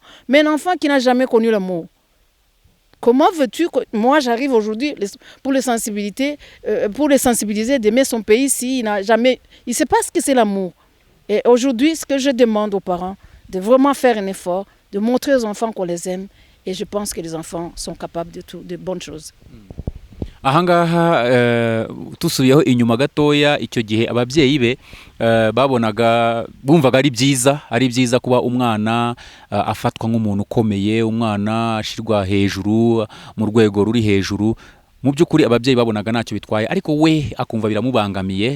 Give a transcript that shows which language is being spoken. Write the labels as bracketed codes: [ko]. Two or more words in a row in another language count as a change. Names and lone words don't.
[fr] Mais un enfant qui n'a jamais connu l'amour, comment veux-tu que moi j'arrive aujourd'hui pour les sensibiliser d'aimer son pays s'il n'a jamais, il ne sait pas ce que c'est l'amour. Et aujourd'hui, ce que je demande aux parents, de vraiment faire un effort, de montrer aux enfants qu'on les aime Et je pense que les enfants sont capables de bonnes choses. [rw] ahangaha tusubiyeho inyuma gatoya icyo gihe ababyeyi be bumvaga ari byiza kuba umwana afatwa nk'umuntu ukomeye, umwana ashirwa hejuru mu rwego ruri hejuru. Mu by'ukuri ababyeyi babonaga ntacyo bitwaye, ariko we akumva biramubangamiye.